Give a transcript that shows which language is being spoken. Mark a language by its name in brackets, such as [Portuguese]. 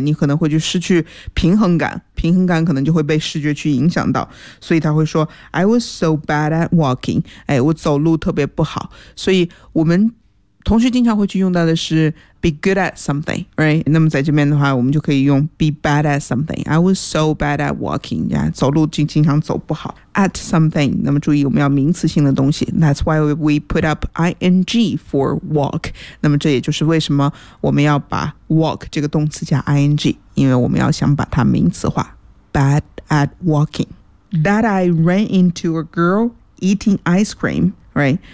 [Chinese] 你可能会就失去平衡感平衡感可能就会被视觉去影响到所以他会说 [English] I was so bad at walking [Chinese] 哎，我走路特别不好所以我们同时经常会去用到的是 [English] be good at something, right? [Chinese] 那么在这边的话我们就可以用 [English] be bad at something. I was so bad at walking, yeah, [Chinese] 走路经常走不好。 [English] at something, [Chinese] 那么注意我们要名词性的东西。 [English] That's why we put up ing for walk. [Chinese] 那么这也就是为什么我们要把 walk 这个动词加 ing, 因为我们要想把它名词化。 [English] bad at walking. That I ran into a girl eating ice cream, right?